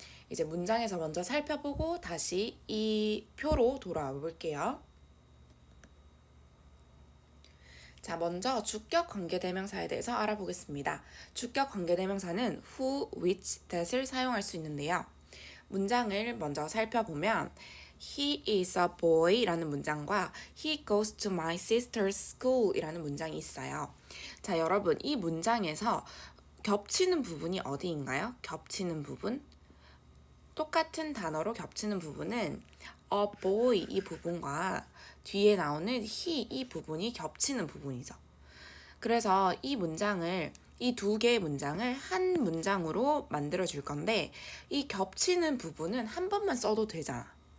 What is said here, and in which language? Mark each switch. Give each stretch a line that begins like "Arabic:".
Korean: 이제 문장에서 먼저 살펴보고 다시 이 표로 돌아와 볼게요. 자, 먼저 주격 관계대명사에 대해서 알아보겠습니다. 주격 관계대명사는 who, which, that을 사용할 수 있는데요. 문장을 먼저 살펴보면
English: He is a boy
Korean: 라는 문장과
English: He goes to my sister's school
Korean: 이라는 문장이 있어요. 자, 여러분 이 문장에서 겹치는 부분이 어디인가요? 겹치는 부분? 똑같은 단어로 겹치는 부분은 a boy 이 부분과 뒤에 나오는 he 이 부분이 겹치는 부분이죠. 그래서 이 문장을 이 두 개의 문장을 한 문장으로 만들어 줄 건데 이 겹치는 부분은 한 번만 써도 되잖아.